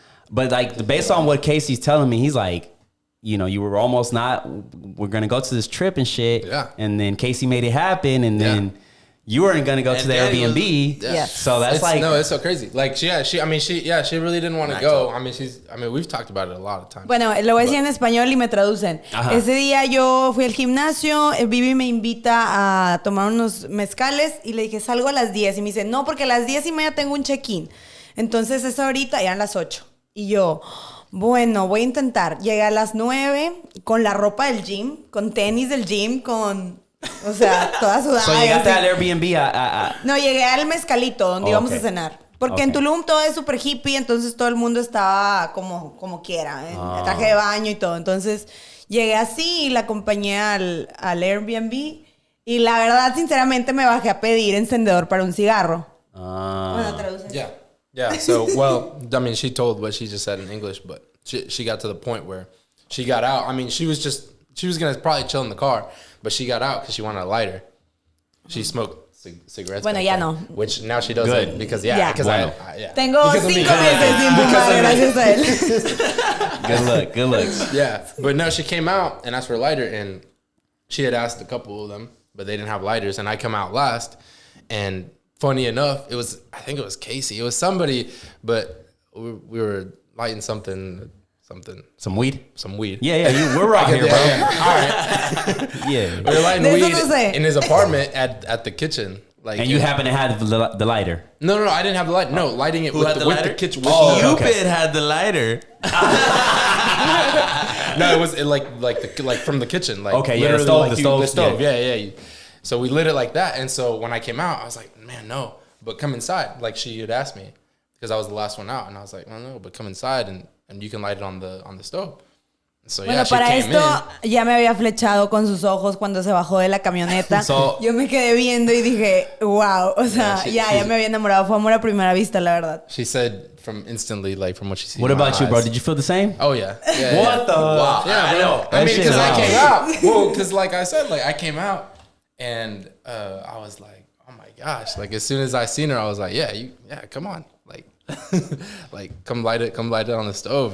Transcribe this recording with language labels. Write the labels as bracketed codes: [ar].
[en] But based on what Casey's telling me, he's like, you were almost not. We're gonna go to this trip and shit. Yeah. And then Casey made it happen, and then You weren't gonna go to the Airbnb. Yes. So that's it's so crazy. Like she really didn't want to go. We've talked about it a lot of times. [es] Bueno, lo voy a decir en español y me traducen. Ajá. Ese día yo fui al gimnasio, Vivi me invita a tomar unos mezcales y le dije, salgo a las 10. Y me dice, no, porque a las 10:30 tengo un check-in. Entonces, eso ahorita eran las 8. Y yo, bueno, voy a intentar. Llegué a las 9 con la ropa del gym, con tenis del gym, o sea, toda sudada. So llegaste al Airbnb No, llegué al mezcalito donde íbamos a cenar. Porque en Tulum todo es súper hippie, entonces todo el mundo estaba como quiera, en traje de baño y todo. Entonces llegué así y la acompañé al Airbnb. Y la verdad, sinceramente, me bajé a pedir encendedor para un cigarro. Bueno, traduces. [en] Yeah. So, well, I mean, she told what she just said in English, but she got to the point where she got out. I mean, she was going to probably chill in the car, but she got out because she wanted a lighter. She smoked cigarettes. [es] Bueno, ya no. [en] Which now she doesn't. Because, [es] Bueno. Tengo 5 meses sin fumar, gracias a él. [en] Good looks. Yeah. But no, she came out and asked for a lighter, and she had asked a couple of them, but they didn't have lighters, and I come out last, and funny enough, I think it was Casey. It was somebody, but we were lighting something. Some weed? Some weed. Yeah, we're right here, bro. Yeah. All right. Yeah. We were lighting weed in his apartment at the kitchen. Like, and you happen to have the lighter? No, I didn't have the lighter. No, lighting it with the kitchen. Cupid had the lighter. No, it was like from the kitchen. Like, okay, yeah, the stove. Yeah. So we lit it like that, and so when I came out, I was like, man, no. But come inside, like she had asked me, because I was the last one out, and I was like, well, no, but come inside and you can light it on the stove. So, [es] bueno, para esto ya me había flechado con sus ojos cuando se bajó de la camioneta. Yo me quedé viendo y dije, wow, o sea, ya me había enamorado. Fue amor a primera vista, la verdad. [en] She said from what she sees. What about you, bro? Did you feel the same? Oh, yeah. What the? Wow. Yeah, I know. I mean, because I came out. Well, because like I said, like I came out and I was like, oh my gosh. Like as soon as I seen her, I was like, yeah, come on. Like, like come light it on the stove.